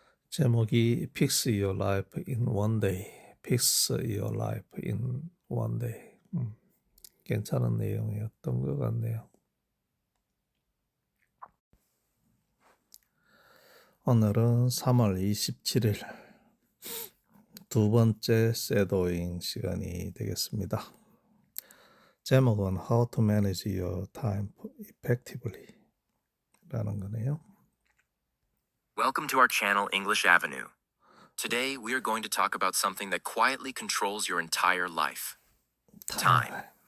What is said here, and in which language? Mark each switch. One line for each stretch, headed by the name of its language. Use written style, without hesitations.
Korean: 제목이 Fix Your Life in One Day.
English: Fix Your Life in One Day.
Korean: 괜찮은 내용이었던 것 같네요. 오늘은 3월 27일 두 번째 쉐도잉 시간이 되겠습니다. 제목은 How to Manage Your Time Effectively 라는 거네요.
English: Welcome to our channel, English Avenue. Today, we are going to talk about something that quietly controls your entire life. Time.